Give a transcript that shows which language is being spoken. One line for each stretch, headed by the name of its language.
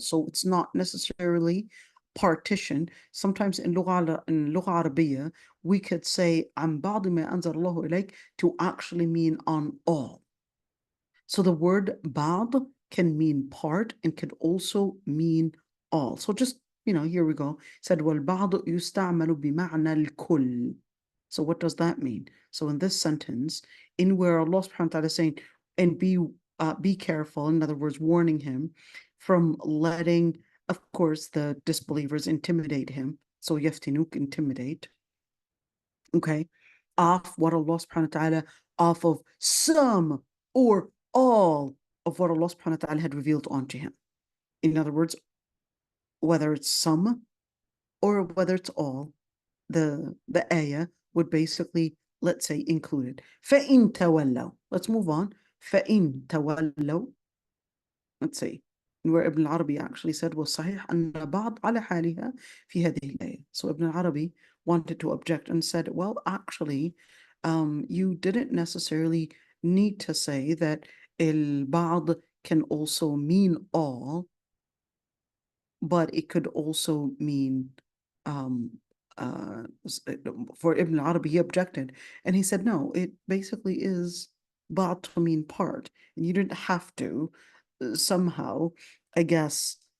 English: So it's not necessarily partition. Sometimes in لغة عربية, we could say
Arabic: عن بعض ما أنزل الله إليك
English: to actually mean on all. So the word بعض can mean part and can also mean all. So just, here we go. It said
Arabic: والبعض يستعمل بمعنى الكل.
English: So what does that mean? So in this sentence, in where Allah subhanahu wa ta'ala is saying, and be careful, in other words, warning him from letting, of course, the disbelievers intimidate him. So yaftinuk, intimidate. Okay. Off what Allah subhanahu wa ta'ala, off of some or all of what Allah subhanahu wa ta'ala had revealed onto him. In other words, whether it's some or whether it's all, the ayah would basically, let's say, include it.
Arabic: فَإِن تَوَلَّوْا.
English: Let's move on. فَإِن تَوَلَّوْا. Let's see. Where Ibn al-Arabi actually said,
Arabic: وَصَحِيحْ أَنَّ بَعْض عَلَى حَالِهَا فِي هَذِهِ الْآيَةِ.
English: So Ibn al-Arabi wanted to object and said, well, actually, you didn't necessarily need to say that al-ba'd can also mean all, but it could also mean, for Ibn al-Arabi, he objected, and he said, no, it basically is ba'd to mean part, and you didn't have to somehow, I guess,